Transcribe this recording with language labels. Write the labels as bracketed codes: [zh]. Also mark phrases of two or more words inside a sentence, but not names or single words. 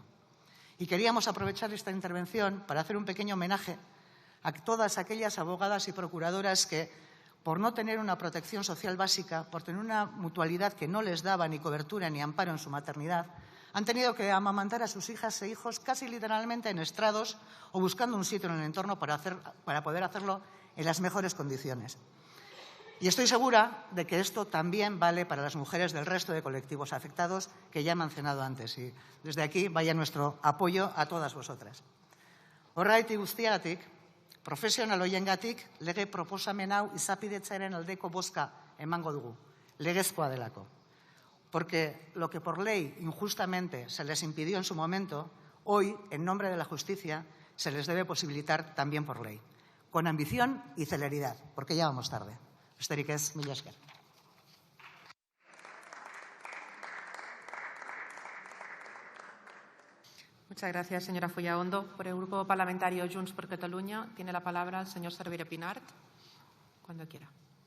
[es] Y queríamos aprovechar esta intervención para hacer un pequeño homenaje a todas aquellas abogadas y procuradoras que, por no tener una protección social básica, por tener una mutualidad que no les daba ni cobertura ni amparo en su maternidad, han tenido que amamantar a sus hijas e hijos casi literalmente en estrados o buscando un sitio en el entorno para poder hacerlo en las mejores condiciones. Y estoy segura de que esto también vale para las mujeres del resto de colectivos afectados que ya he mencionado antes. Y desde aquí vaya nuestro apoyo a todas vosotras. [eu] Horregatik guztiagatik, profesional hoiengatik lege proposamen hau izapidetzearen aldeko bozka emango dugu, legezkoa delako. [es] Porque lo que por ley injustamente se les impidió en su momento, hoy, en nombre de la justicia, se les debe posibilitar también por ley, con ambición y celeridad, porque ya vamos tarde. [eu] Besterik ez, mila esker. [es] Muchas gracias, señora Fullaondo. Por el Grupo Parlamentario Junts per Catalunya tiene la palabra el señor Cervera Pinart, cuando quiera.